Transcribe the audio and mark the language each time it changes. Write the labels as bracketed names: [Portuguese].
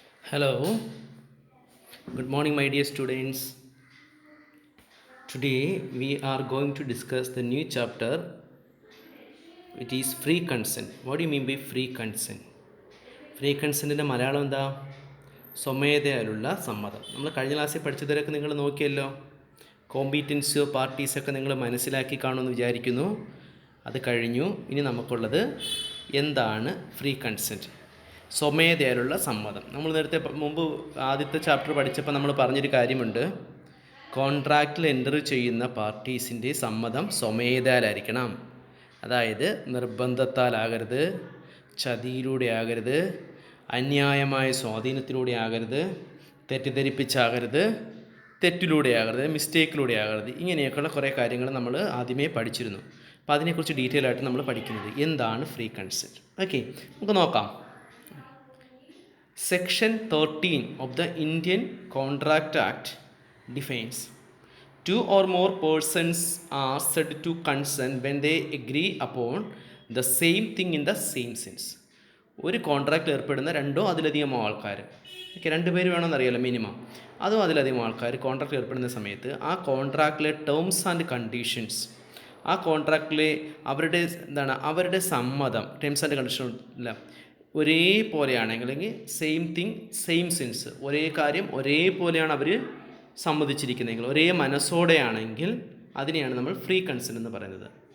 [English] Hello, good morning, my dear students. Today we are going to discuss the new chapter, which is free consent. What do you mean by free consent? [Malayalam] Free കൺസെൻറ്റിൻ്റെ Malayalam എന്താ? സ്വമേധയാലുള്ള സമ്മതം. നമ്മൾ കഴിഞ്ഞ ക്ലാസ്സിൽ പഠിച്ചതിലൊക്കെ നിങ്ങൾ നോക്കിയല്ലോ. കോമ്പീറ്റൻസോ പാർട്ടീസൊക്കെ നിങ്ങൾ മനസ്സിലാക്കി കാണുമെന്ന് വിചാരിക്കുന്നു. അത് കഴിഞ്ഞു. ഇനി നമുക്കുള്ളത് എന്താണ് ഫ്രീ കൺസെൻറ്റ്? സ്വമേധയാലുള്ള സമ്മതം. നമ്മൾ നേരത്തെ മുമ്പ് ആദ്യത്തെ ചാപ്റ്റർ പഠിച്ചപ്പോൾ നമ്മൾ പറഞ്ഞൊരു കാര്യമുണ്ട്. കോൺട്രാക്റ്റിൽ എൻ്റർ ചെയ്യുന്ന പാർട്ടീസിൻ്റെ സമ്മതം സ്വമേധയാലായിരിക്കണം. അതായത് നിർബന്ധത്താലാകരുത്, ചതിയിലൂടെ ആകരുത്, അന്യായമായ സ്വാധീനത്തിലൂടെ ആകരുത്, തെറ്റിദ്ധരിപ്പിച്ചാകരുത്, തെറ്റിലൂടെ ആകരുത്, മിസ്റ്റേക്കിലൂടെ ആകരുത്. ഇങ്ങനെയൊക്കെയുള്ള കുറേ കാര്യങ്ങൾ നമ്മൾ ആദ്യമേ പഠിച്ചിരുന്നു. അപ്പോൾ അതിനെക്കുറിച്ച് ഡീറ്റെയിൽ ആയിട്ട് നമ്മൾ പഠിക്കുന്നത് എന്താണ് ഫ്രീ കൺസെൻറ്റ്. ഓക്കെ, നമുക്ക് നോക്കാം. [English] Section 13 of the Indian Contract Act defines two or more persons are said to consent when they agree upon the same thing in the same sense. [Malayalam] ഒരു കോൺട്രാക്റ്റിൽ ഏർപ്പെടുന്ന രണ്ടോ അതിലധികമോ ആൾക്കാർ, ഓക്കെ, 2 പേര് വേണമെന്നറിയാലോ മിനിമം, അതോ അതിലധികം ആൾക്കാർ കോൺട്രാക്റ്റിൽ ഏർപ്പെടുന്ന സമയത്ത് ആ കോൺട്രാക്റ്റിലെ ടേംസ് ആൻഡ് കണ്ടീഷൻസ്, ആ കോൺട്രാക്റ്റിലെ അവരുടെ സമ്മതം, ടേംസ് ആൻഡ് കണ്ടീഷൻ അല്ല, ഒരേപോലെയാണെങ്കിൽ, അല്ലെങ്കിൽ സെയിം തിങ് സെയിം സെൻസ്, ഒരേ കാര്യം ഒരേപോലെയാണ് അവർ സമ്മതിച്ചിരിക്കുന്നതെങ്കിൽ, ഒരേ മനസ്സോടെയാണെങ്കിൽ അതിനെയാണ് നമ്മൾ ഫ്രീ കൺസെൻറ്റ് എന്ന് പറയുന്നത്.